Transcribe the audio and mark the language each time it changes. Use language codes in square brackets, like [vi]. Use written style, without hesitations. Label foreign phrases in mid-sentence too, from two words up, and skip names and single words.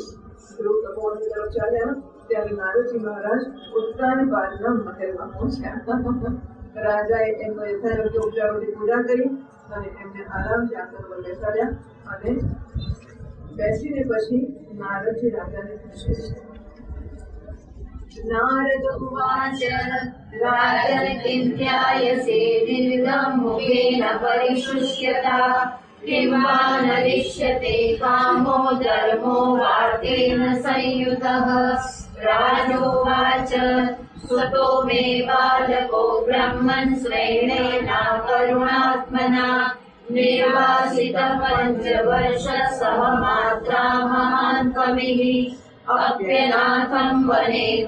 [gu] ધ્રુવ તપોવનની તરફ ચાલ્યા ત્યારે નારદજી મહારાજ ઉત્તાનપાદના મહેલમાં પહોંચ્યા. રાજાએ એમનો યથાયોગ્ય ઉપચારોથી પૂજા કરી અને એમને આરામથી આસન પર બેસાડ્યા અને બેસીને પછી નારદજી રાજાને પૂછે છે. [sa] नारद उवाच राजन किं ध्यायसे दीर्घं मुखेन परिशुष्यता किं वा नरिष्यते कामो धर्मो वार्तेन संयुतः राजोवाच स्वतो मे बालको ब्रह्मन् स्वेनेना करुणात्मना निर्वासितः पञ्चवर्ष सह मात्रा महान् कविः अप्यनाथं वने